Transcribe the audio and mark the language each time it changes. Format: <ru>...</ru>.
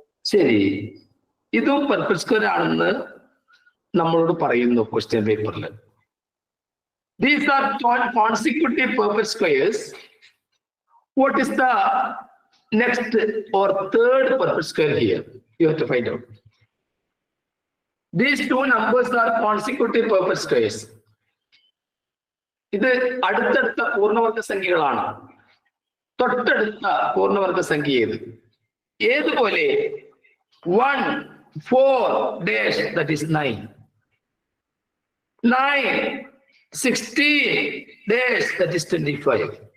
<ml>ശരി, ഇതും perfect square ആണെന്ന് നമ്മളോട് പറയുന്നു ക്വസ്റ്റ്യൻ പേപ്പറിൽ.</ml> <en>These are consecutive perfect squares. What is the next or third perfect square here? You have to find out. These two numbers are consecutive perfect squares.</en> <ml>ഇത് അടുത്തടുത്ത പൂർണ്ണവർഗ സംഖ്യകളാണ്. തൊട്ടടുത്ത പൂർണ്ണവർഗ സംഖ്യ ഏതുപോലെ 1 4</ml> <en>dash, that is 9. 9 16 dash, that is 25.</en>